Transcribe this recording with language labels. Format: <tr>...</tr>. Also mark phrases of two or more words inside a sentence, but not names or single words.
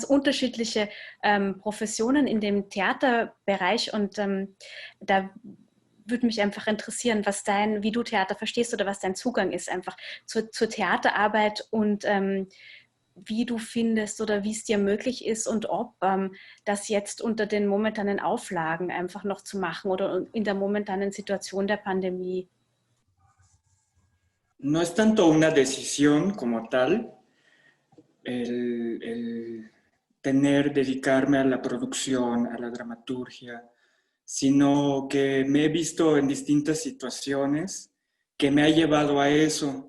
<de>unterschiedliche Professionen in dem Theaterbereich und da würde mich einfach interessieren, wie du Theater verstehst oder was dein Zugang ist einfach zur Theaterarbeit und wie du findest oder wie es dir möglich ist und ob das jetzt unter den momentanen Auflagen einfach noch zu machen oder in der momentanen Situation der Pandemie.</de> <es>No es tanto una decisión como tal, el dedicarme a la producción, a la dramaturgia, sino que me he visto en distintas situaciones que me ha llevado a eso.</es>